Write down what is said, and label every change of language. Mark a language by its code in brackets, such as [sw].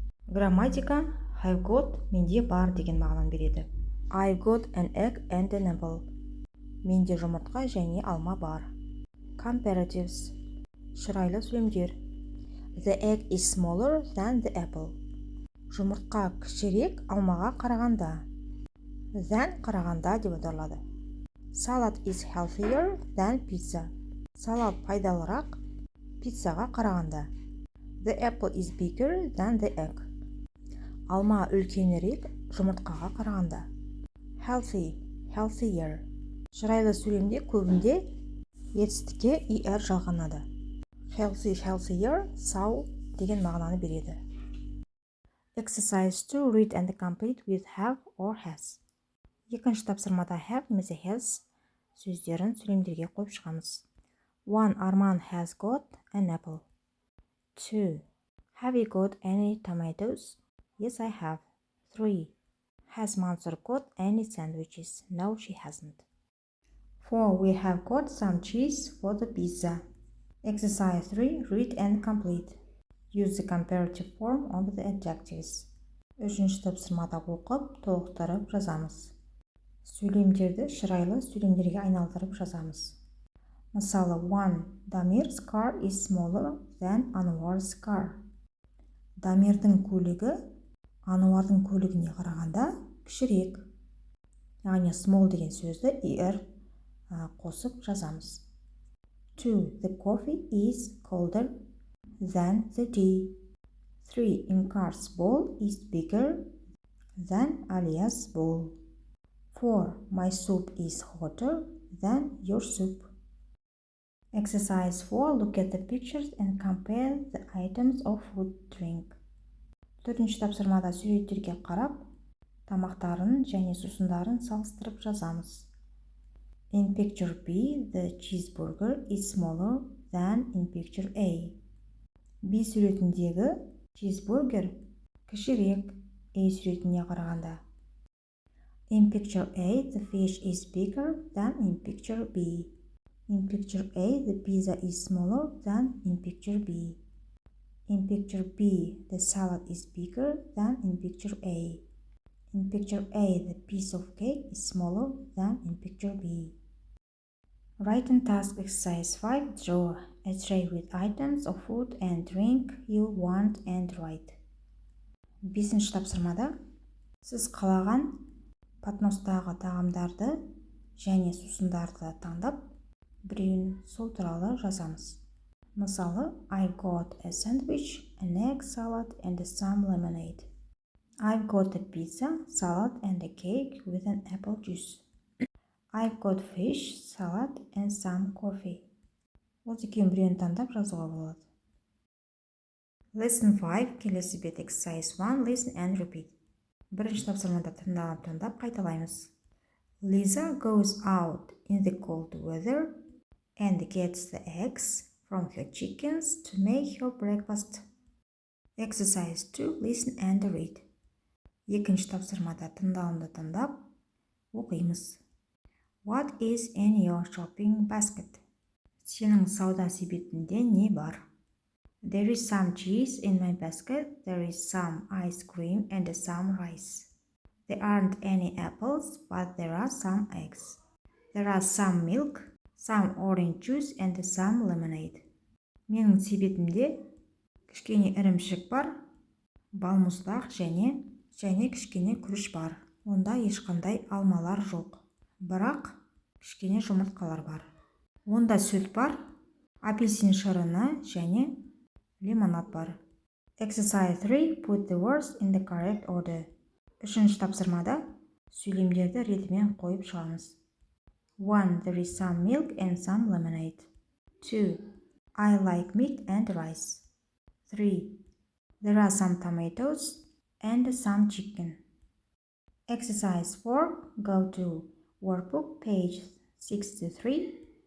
[kk] Грамматика [en] have got [kk] менде бар деген мағынаны береді. [en] I've got an egg and an apple. [kk] Менде жұмыртқа және алма бар. Comparatives. Шырайлы сөйлемдер. [en] The egg is smaller than the apple. [kk] Жұмыртқа кішірек алмаға қарағанда. Than қарағанда деп аударылады. [en] Salad is healthier than pizza. [kk] Салат пайдалырақ пиццаға қарағанда. [en] The apple is bigger than the egg. [kk] Алма үлкенірек жұмыртқаға қарағанда. [en] Healthy, healthier. [kk] Шырайлы сөйлемде көбінде етістікке er жалғанады. [en] Healthy, healthier, [kk] сау деген мағынаны береді. [en] Exercise 2 read and complete with have or has. [kk] Екінші тапсырмада have немесе has сөздерін сөйлемдерге қойып шығамыз. [en] 1. Arman has got an apple. 2. Have you got any tomatoes? Yes, I have. 3. Has Mansur got any sandwiches? No, she hasn't. 4. We have got some cheese for the pizza. Exercise 3. Read and complete. Use the comparative form of the adjectives. [kk] Үшінші тапсырмада оқып, толықтырып жазамыз. Сөйлемдерді шырайлы сөйлемдерге айналдырып жазамыз. Мысалы, 1. [en] Damir's car is smaller than Anwar's car. [kk] Дамирдің көлігі Ануардың көлігіне қарағанда кішірек. Яғни small деген сөзді er қосып жазамыз. 2. [en] The coffee is colder than the tea. 3. Inkar's bowl is bigger than Alia's bowl. 4. My soup is hotter than your soup. Exercise 4. Look at the pictures and compare the items of food, drink. [kk] Төртінші тапсырмада суреттерге қарап, тамақтарын және сусындарын салыстырып жазамыз. [en] In picture B, the cheeseburger is smaller than in picture A. [kk] B суретіндегі cheeseburger кішірек A суретіне қарағанда. [en] In picture A, the fish is bigger than in picture B. In picture A, the pizza is smaller than in picture B. In picture B, the salad is bigger than in picture A. In picture A, the piece of cake is smaller than in picture B. Writing task exercise 5. Draw a tray with items of food and drink you want and write. [kk] Бесінші тапсырмада сіз қалаған подностағы тағамдарды және сусындарды таңдап, біреуін сол туралы жазамыз. [en] Мысалы, I've got a sandwich, an egg salad and some lemonade. I've got a pizza, salad and a cake with an apple juice. I've got fish, salad and some coffee. [kk] Осы екеуін біреуін таңдап жазуға болады. [en] Lesson 5 [kk] келесі бет. [en] Exercise 1 listen and repeat. [kk] Бірінші тапсырмада тыңдап қайталаймыз. [en] Lisa goes out in the cold weather and gets the eggs from her chickens to make her breakfast. Exercise 2 listen and read. [kk] Екінші тапсырмада тыңдалымды тыңдап оқимыз. [en] What is in your shopping basket? [kk] Сенің сауда себетінде не бар? [en] There is some cheese in my basket. There is some ice cream and some rice. There aren't any apples, but there are some eggs. There are some milk, some orange juice and some lemonade. [kk] Менің себетімде кішкене ірімшік бар, балмұздақ және кішкене күріш бар. Онда ешқандай алмалар жоқ. Бірақ кішкене жұмыртқалар бар. Онда сүт бар, апельсин шырыны және лимонад бар. [en] Exercise 3. Put the words in the correct order. [kk] Үшінші тапсырмада сөйлемдерді ретімен қойып шығамыз. 1. [en] There is some milk and some lemonade. 2. I like meat and rice. 3. There are some tomatoes and some chicken. Exercise 4. Go to workbook page 63.